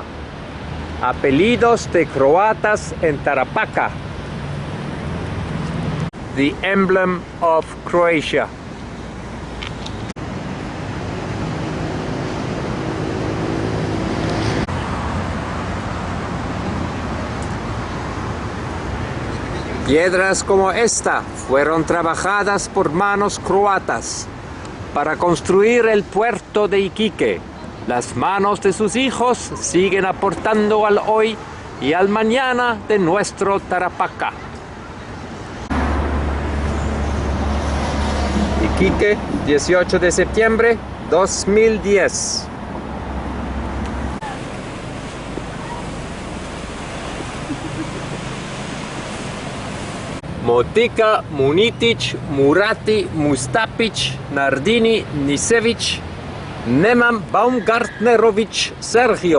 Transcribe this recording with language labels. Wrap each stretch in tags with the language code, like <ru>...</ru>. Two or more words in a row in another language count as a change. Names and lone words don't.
<es>Apellidos de Croatas en Tarapacá.</es> <en>The emblem of Croatia.</en> <es>Piedras como esta fueron trabajadas por manos croatas para construir el puerto de Iquique. Las manos de sus hijos siguen aportando al hoy y al mañana de nuestro Tarapacá. Iquique, 18 de septiembre 2010. Motika, Munitic, Murati, Mustapić, Nardini, Nisević. Nemam Baumgartnerović Sergio.</es>